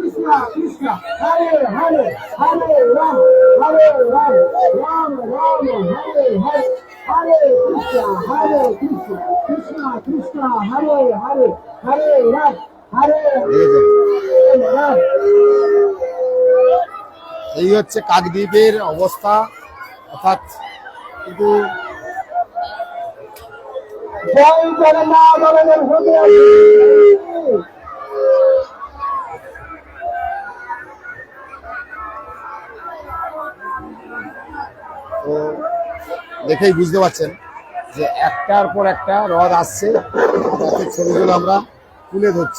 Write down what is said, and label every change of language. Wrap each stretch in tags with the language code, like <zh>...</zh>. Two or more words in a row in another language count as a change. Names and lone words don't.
<sa>Krishna, Hare Hare, Hare Ram, Hare Ram, Ram Ram, Hare Hare, Hare Krishna, Krishna Krishna, Hare Hare, Hare Ram, Hare Ram.</sa> <bn>এই হচ্ছে কাকদ্বীপের অবস্থা, অর্থাৎ কিন্তু জয় জগন্নাথ বলরাম সুভদ্রা। তো দেখেই বুঝতে পারছেন যে একটার পর একটা রথ আসছে, রথের ছবিগুলো আমরা তুলে ধরছি।</bn>